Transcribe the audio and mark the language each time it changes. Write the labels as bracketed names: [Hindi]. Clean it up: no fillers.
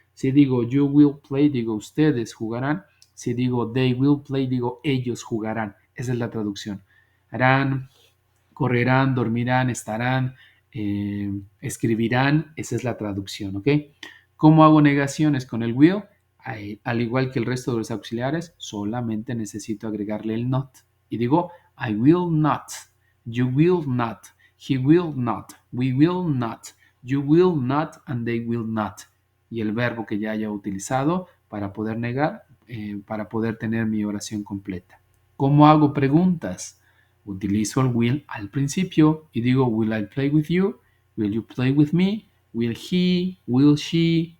[Spanish] Si digo [English] you will play, [Spanish] digo ustedes jugarán. Si digo [English] they will play, [Spanish] digo ellos jugarán. Esa es la traducción. Harán, correrán, dormirán, estarán, escribirán. Esa es la traducción, ¿ok? ¿Cómo hago negaciones con el will? Al igual que el resto de los auxiliares, solamente necesito agregarle el not. Y digo, [English] I will not, you will not, he will not, we will not, you will not, and they will not. [Spanish] Y el verbo que ya haya utilizado para poder negar, para poder tener mi oración completa. ¿Cómo hago preguntas? Utilizo el will al principio y digo, [English] will I play with you? Will you play with me? Will he? Will she?